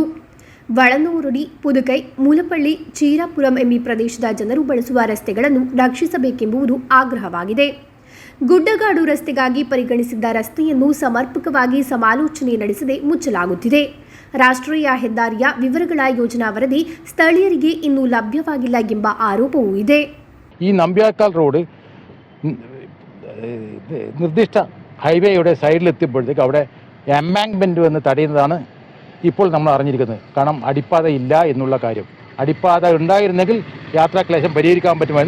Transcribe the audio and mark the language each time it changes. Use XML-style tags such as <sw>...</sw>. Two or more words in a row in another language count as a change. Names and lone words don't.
<kn>ವಳನೂರುಡಿ, ಪುದುಕೈ, ಮೂಲಪಳ್ಳಿ, ಚೀರಾಪುರಂ ಎಂಬ ಪ್ರದೇಶದ ಜನರು ಬಳಸುವ ರಸ್ತೆಗಳನ್ನು ರಕ್ಷಿಸಬೇಕೆಂಬುದು ಆಗ್ರಹವಾಗಿದೆ. ಗುಡ್ಡಗಾಡು ರಸ್ತೆಗಾಗಿ ಪರಿಗಣಿಸಿದ್ದ ರಸ್ತೆಯನ್ನು ಸಮರ್ಪಕವಾಗಿ ಸಮಾಲೋಚನೆ ನಡೆಸದೆ ಮುಚ್ಚಲಾಗುತ್ತಿದೆ. ರಾಷ್ಟ್ರೀಯ ಹೆದ್ದಾರಿಯ ವಿವರಗಳ ಯೋಜನಾ ವರದಿ ಸ್ಥಳೀಯರಿಗೆ ಇನ್ನೂ ಲಭ್ಯವಾಗಿಲ್ಲ ಎಂಬ ಆರೋಪವೂ ಇದೆ.</kn> <ml>ഈ നമ്പ്യാർക്കാൽ റോഡ് നിർദ്ദിഷ്ട ഹൈവേയുടെ സൈഡിലെത്തിയപ്പോഴത്തേക്ക് അവിടെ എംബാങ്ക്മെൻറ്റ് വന്ന് തടയുന്നതാണ് ഇപ്പോൾ നമ്മൾ അറിഞ്ഞിരിക്കുന്നത്. കാരണം അടിപ്പാത ഇല്ല എന്നുള്ള കാര്യം. അടിപ്പാത ഉണ്ടായിരുന്നെങ്കിൽ യാത്രാക്ലേശം പരിഹരിക്കാൻ പറ്റുമായിരുന്നു.</ml>